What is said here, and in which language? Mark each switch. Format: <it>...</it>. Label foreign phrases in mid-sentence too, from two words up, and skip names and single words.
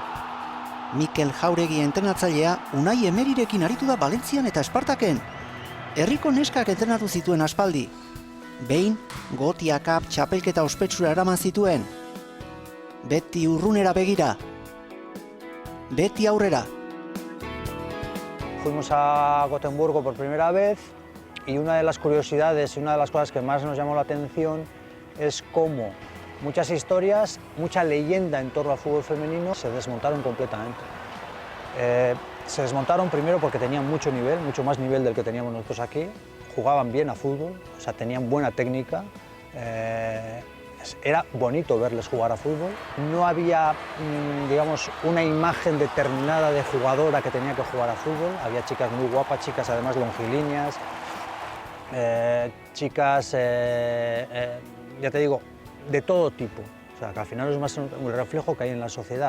<eu>Mikel Jauregi entrenatzailea Unai Emerirekin aritu da Valentzian eta Espartaken. Herriko neskak entrenatu zituen aspaldi. Behin, Gotia Cup txapelketa ospetsura eraman zituen. Beti urrunera begira. Beti aurrera.</eu> <es>Fuimos a Gotemburgo por primera vez y una de las curiosidades y una de las cosas que más nos llamó la atención es cómo muchas historias, mucha leyenda en torno al fútbol femenino se desmontaron completamente. Se desmontaron primero porque tenían mucho nivel, mucho más nivel del que teníamos nosotros aquí, jugaban bien a fútbol, o sea, tenían buena técnica, era bonito verles jugar a fútbol, no había, digamos, una imagen determinada de jugadora que tenía que jugar a fútbol, había chicas muy guapas, chicas además longilíneas, chicas, ya te digo, de todo tipo, o sea, que al final es más un reflejo que hay en la sociedad.</es>